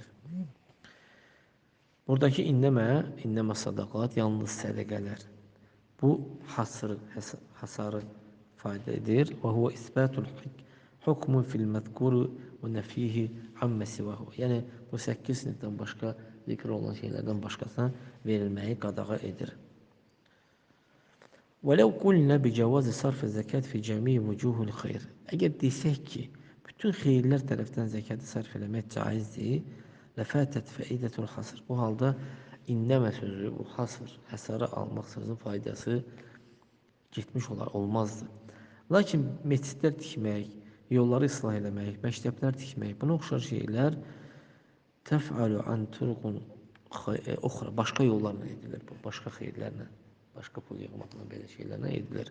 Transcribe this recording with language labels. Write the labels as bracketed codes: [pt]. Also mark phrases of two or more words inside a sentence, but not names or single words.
[az] Buradakı [ar] إنما الصدقات, [az] yalnız sədəqələr. Bu hasarı fayda edir. [ar] وهو إثبات الحكم في المذكور ونفيه عما سواه. [az] Yəni, bu 8 sinifdən başqa zikr olan şeylərdən başqasına verilməyi qadağa edir. [ar] وَلَوْ قُلْنَا بِجَوَازِ صَرْفِ الزَّكَاةِ فِي جَمِيعِ وُجُوهِ الْخَيْرِ. [az] Əgər desək ki, bütün xeyirlər tərəfdən zəkatı sərf eləmək caizdir, [ar] لَفَاتَتْ فَائِدَةُ الْحَصْرِ. [az] Bu halda innəmə sözü, bu hasr, həsarı almaq sözünün faydası getmiş olar, olmazdı. Lakin məscidlər tikmək, yolları islah eləmək, məktəblər tikmək, buna oxşar şeylər [ar] تفعل عن طرق أخرى, [az] başqa yollarla edilir, başqa xeyirlərlə, başqa pul yığmaqla belə şeylərlə edilir.